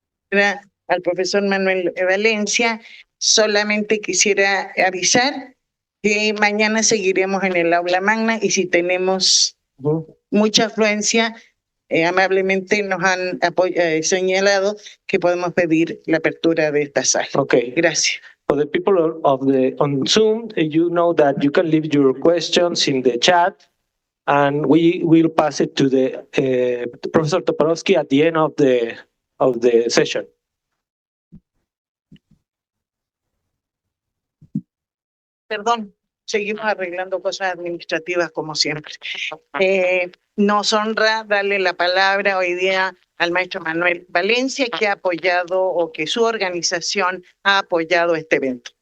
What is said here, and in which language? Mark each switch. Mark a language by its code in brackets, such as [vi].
[es] Al profesor Manuel Valencia, solamente quisiera avisar que mañana seguiremos en el Aula Magna, y si tenemos mucha afluencia, amablemente nos han señalado que podemos pedir la apertura de esta sala. Okay. Gracias. [en] For the people on Zoom, you know that you can leave your questions in the chat, and we will pass it to the Professor Toporowski at the end of the session. [es] Perdón, seguimos arreglando cosas administrativas como siempre. Nos honra darle la palabra hoy día al maestro Manuel Valencia, que ha apoyado, o que su organización ha apoyado este evento.